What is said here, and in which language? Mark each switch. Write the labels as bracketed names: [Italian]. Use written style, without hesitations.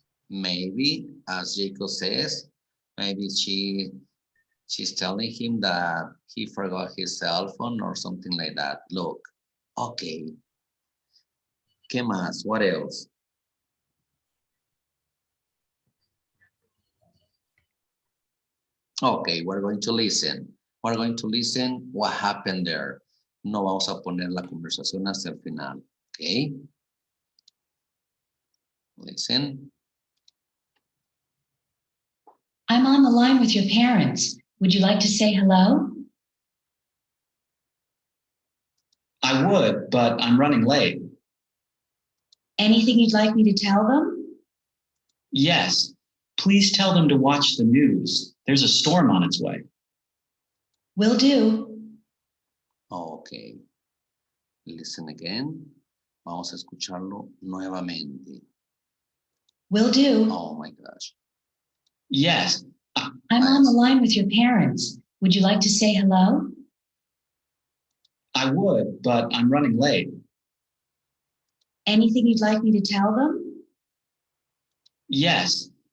[English] Maybe, as Jacob says, maybe she's telling him that he forgot his cell phone or something like that. Look, okay. [Spanish] ¿Qué más? [English] What else? Okay, we're going to listen. We're going to listen what happened there. [Spanish] No vamos a poner la conversación hasta el final. [English] Okay. Listen. I'm on the line with your parents. Would you like to say hello? I would, but I'm running late. Anything you'd like me to tell them? Yes. Please tell them to watch the news. There's a storm on its way. Will do. Okay. Listen again. [Spanish] Vamos a escucharlo nuevamente. [English] Will do. Oh my gosh. Yes. I'm on the line with your parents. Would you like to say hello? I would, but I'm running late. Anything you'd like me to tell them? Yes.